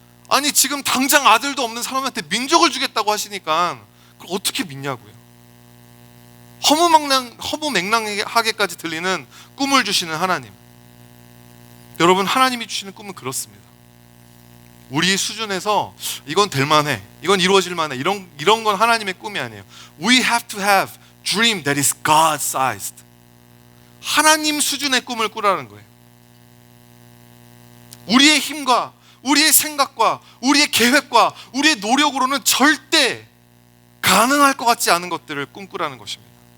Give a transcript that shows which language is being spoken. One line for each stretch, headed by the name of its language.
Korean: 아니 지금 당장 아들도 없는 사람한테 민족을 주겠다고 하시니까 그걸 어떻게 믿냐고요. 허무맹랑하게까지 들리는 꿈을 주시는 하나님. 여러분 하나님이 주시는 꿈은 그렇습니다. 우리 수준에서 이건 될만해, 이건 이루어질만해, 이런 건 하나님의 꿈이 아니에요.
English: We have to have dream that is God-sized.
Korean: 하나님 수준의 꿈을 꾸라는 거예요. 우리의 힘과 우리의 생각과 우리의 계획과 우리의 노력으로는 절대 가능할 것 같지 않은 것들을 꿈꾸라는 것입니다.